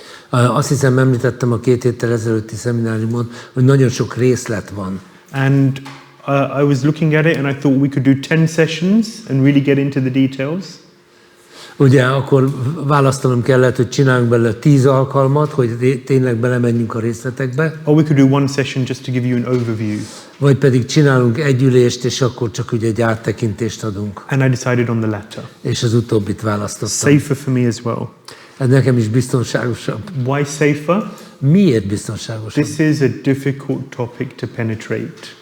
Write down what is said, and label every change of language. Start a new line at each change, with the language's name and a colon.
Hungarian: Azt hiszem említettem a 2 héttel ezelőtti szemináriumon, hogy nagyon sok részlet van.
English: And I was looking at it and I thought we could do 10 sessions and really get into the details.
Hungarian: Ugye akkor választanom kellett, hogy csináljunk belőle 10 alkalmat, hogy tényleg belemenjünk a részletekbe.
English: Or we could do one session just to give you an overview.
Hungarian: Vagy pedig csinálunk egy ülést, és akkor csak ugye egy áttekintést adunk.
English: And I decided on the latter.
Hungarian: És az utóbbit választottam.
English: Safer for me as well.
Hungarian: Ez nekem is biztonságosabb.
English: Why safer?
Hungarian: Miért biztonságosabb?
English: This is a difficult topic to penetrate.